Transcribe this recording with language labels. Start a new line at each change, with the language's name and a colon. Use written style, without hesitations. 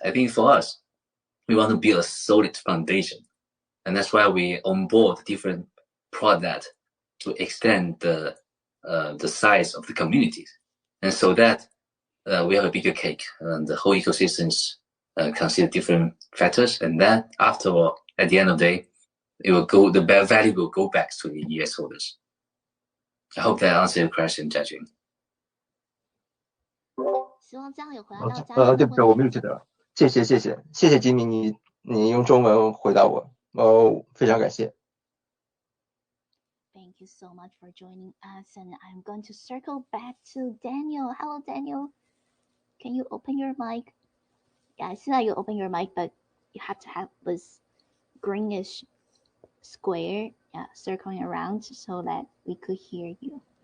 English: I think for us, we want to build a solid foundation, and that's why we onboard different products to extend the size of the communities, and so that we have a bigger cake, and the whole ecosystems consider different factors, and then after all, at the end of the day, the value will go back to the ES holders. I hope that answers your question, Judging.
Chinese: 希望这样有回答到嘉对不起，我没有记得。谢谢吉米，你用中文回答我，非常感谢。
English: Thank you so much for joining us, and I'm going to circle back to Daniel. Hello, Daniel. Can you open your mic? Yeah, I see that you open your mic, but you have to have this greenish square, circling around so that we could hear you.